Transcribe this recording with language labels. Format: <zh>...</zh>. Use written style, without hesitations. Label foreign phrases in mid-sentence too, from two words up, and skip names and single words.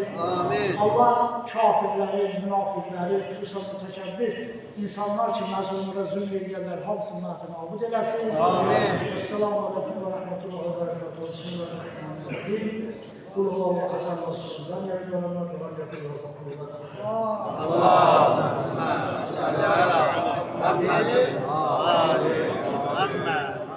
<az>Allah kafirləri, münafiqləri, xüsusən mütəkəbbir insanlar ki, məzlumlara zülm edənlər hamısının haqqını abud eləsin. Amin.</az> <ar>السلام عليكم ورحمة الله وبركاته. بسم الله الرحمن الرحيم. قل هو الله أحد الله الصمد. لم يلد ولم يولد ولم يكن له كفوا أحد. اللهم صل على محمد وآل محمد.</ar>